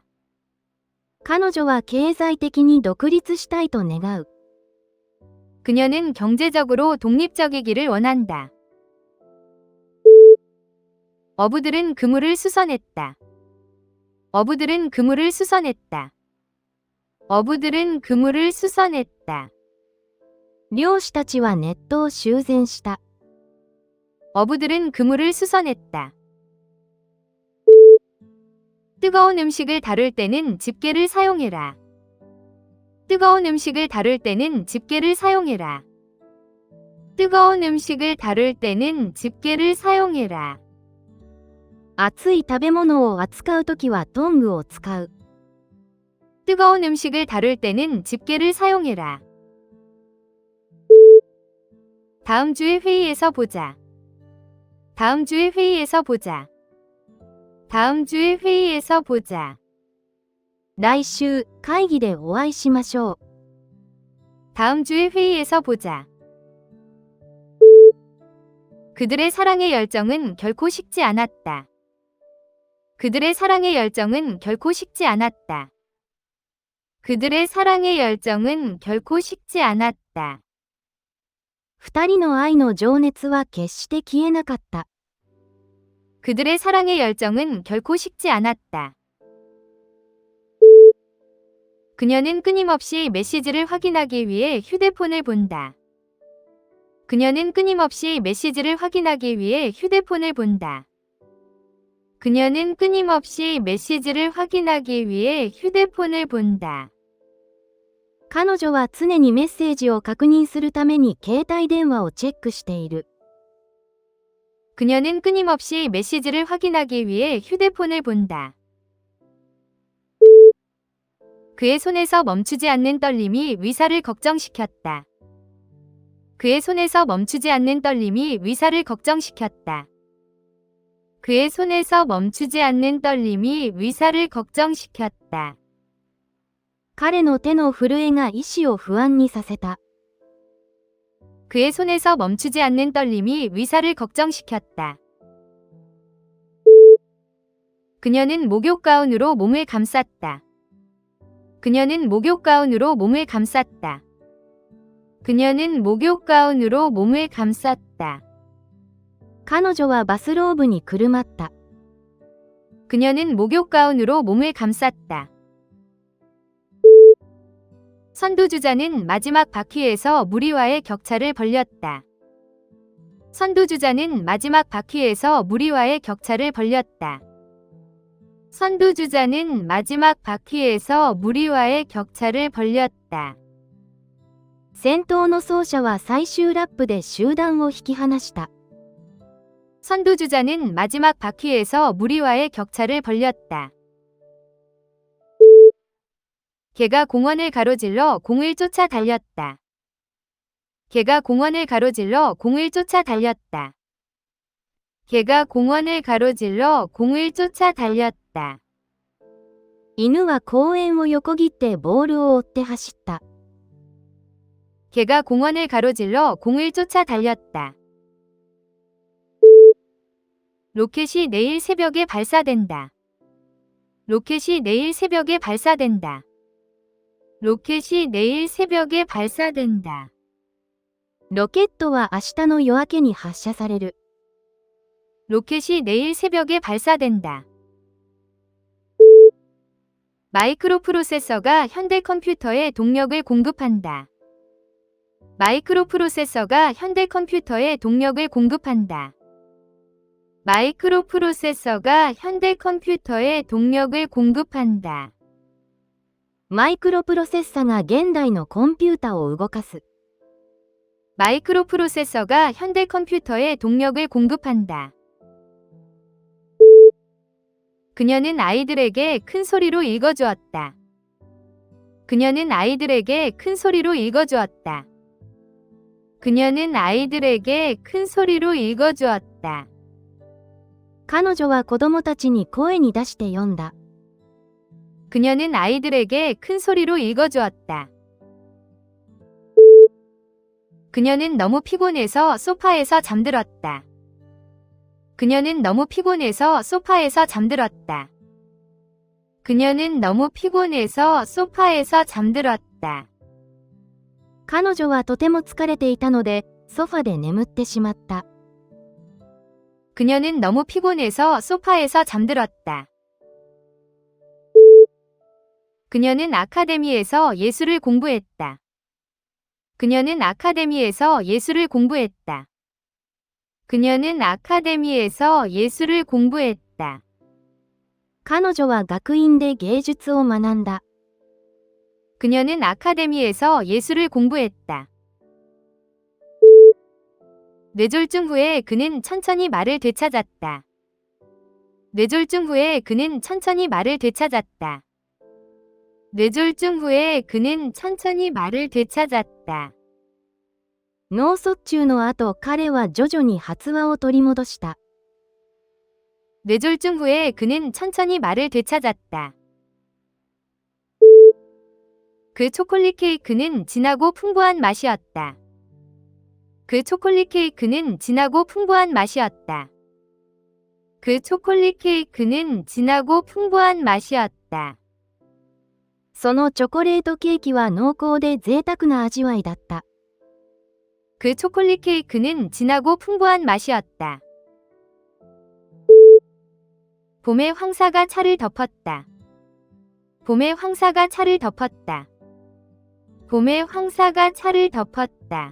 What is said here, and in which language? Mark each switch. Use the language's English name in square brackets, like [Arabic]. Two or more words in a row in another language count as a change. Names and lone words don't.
[Japanese] 彼女は経済的に独立したいと願う。 [Korean] 그녀는 경제적으로 독립적이기를 원한다. 어부들은 그물을 수선했다. 어부들은 그물을 수선했다. 어부들은 그물을 수선했다. [Japanese] 漁師たちはネットを修繕した。 [Korean] 어부들은 그물을 수선했다. 뜨거운 음식을 다룰 때는 집게를 사용해라. 뜨거운 음식을 다룰 때는 집게를 사용해라. 뜨거운 음식을 다룰 때는 집게를 사용해라. [Japanese] 熱い食べ物を扱うときはトングを使う。 [Korean] 뜨거운 음식을 다룰 때는 집게를 사용해라. 다음 주에 회의에서 보자. 다음 주에 회의에서 보자. 다음 주에 회의에서 보자. [Japanese] 来週、会議でお会いしましょう。 [Korean] 다음 주에 회의에서 보자. 그들의 사랑의 열정은 결코 식지 않았다. 그들의 사랑의 열정은 결코 식지 않았다. 그들의 사랑의 열정은 결코 식지 않았다. [Japanese] 二人の愛の情熱は決して消えなかった。 [Korean] 그들의 사랑의 열정은 결코 식지 않았다. 그녀는 끊임없이 메시지를 확인하기 위해 휴대폰을 본다. 그녀는 끊임없이 메시지를 확인하기 위해 휴대폰을 본다. 그녀는 끊임없이 메시지를 확인하기 위해 휴대폰을 본다. [Japanese] 彼女は常にメッセージを確認するために携帯電話をチェックしている。 [Korean] 그녀는 끊임없이 메시지를 확인하기 위해 휴대폰을 본다. 그의 손에서 멈추지 않는 떨림이 의사를 걱정시켰다. 그의 손에서 멈추지 않는 떨림이 의사를 걱정시켰다. 그의 손에서 멈추지 않는 떨림이 의사를 걱정시켰다. [Japanese] 彼の手の震えが医師を不安にさせた。 [Korean] 그의 손에서 멈추지 않는 떨림이 의사를 걱정시켰다. 그녀는 목욕 가운으로 몸을 감쌌다. 그녀는 목욕 가운으로 몸을 감쌌다. 그녀는 목욕 가운으로 몸을 감쌌다. [Japanese] 彼女はバスローブにくるまった。 [Korean] 그녀는 목욕 가운으로 몸을 감쌌다. 선두주자는 마지막 바퀴에서 무리와의 격차를 벌렸다. 선두주자는 마지막 바퀴에서 무리와의 격차를 벌렸다. 선두주자는 마지막 바퀴에서 무리와의 격차를 벌렸다. [Japanese] 先頭の走者は最終ラップで集団を引き離した。 [Korean] 선두주자는 마지막 바퀴에서 무리와의 격차를 벌렸다. 개가 공원을 가로질러 공을 쫓아 달렸다. 개가 공원을 가로질러 공을 쫓아 달렸다. 개가 공원을 가로질러 공을 쫓아 달렸다. [Japanese] 犬は公園を横切ってボールを追って走った。 [Korean] 개가 공원을 가로질러 공을 쫓아 달렸다. 로켓이 내일 새벽에 발사된다. 로켓이 내일 새벽에 발사된다. 로켓이 내일 새벽에 발사된다. [Japanese] ロケットは明日の夜明けに発射される。 [Korean] 로켓이 내일 새벽에 발사된다. 마이크로프로세서가 현대 컴퓨터에 동력을 공급한다. 마이크로프로세서가 현대 컴퓨터에 동력을 공급한다. 마이크로프로세서가 현대 컴퓨터에 동력을 공급한다. [Japanese] マイクロプロセッサが現代のコンピュータを動かす。 [Korean] 마이크로프로세서가 현대 컴퓨터에 동력을 공급한다. 그녀는 아이들에게 큰 소리로 읽어주었다. 그녀는 아이들에게 큰 소리로 읽어주었다. 그녀는 아이들에게 큰 소리로 읽어주었다. [Japanese] 彼女は子供たちに声に出して読んだ。 [Korean] 그녀는 아이들에게 큰 소리로 읽어주었다. 그녀는 너무 피곤해서 소파에서 잠들었다. 그녀는 너무 피곤해서 소파에서 잠들었다. 그녀는 너무 피곤해서 소파에서 잠들었다. [Japanese] 彼女はとても疲れていたので、ソファで眠ってしまった。 [Korean] 그녀는 너무 피곤해서 소파에서 잠들었다. 그녀는 아카데미에서 예술을 공부했다. 그녀는 아카데미에서 예술을 공부했다. 그녀는 아카데미에서 예술을 공부했다. [Japanese] 彼女は学院で芸術を学んだ。 [Korean] 그녀는 아카데미에서 예술을 공부했다. 뇌졸중 후에 그는 천천히 말을 되찾았다. 뇌졸중 후에 그는 천천히 말을 되찾았다. 뇌졸중 후에 그는 천천히 말을 되찾았다. [Japanese] 脳卒中の後、彼は徐々に発話を取り戻した。 [Korean] 뇌졸중 후에 그는 천천히 말을 되찾았다. 그 초콜릿 케이크는 진하고 풍부한 맛이었다. 그 초콜릿 케이크는 진하고 풍부한 맛이었다. 그 초콜릿 케이크는 진하고 풍부한 맛이었다. [Japanese] そのチョコレートケーキは濃厚で贅沢な味わいだった。 [Korean] 그 초콜릿 케이크는 진하고 풍부한 맛이었다. 봄에 황사가 차를 덮었다. 봄에 황사가 차를 덮었다. 봄에 황사가 차를 덮었다.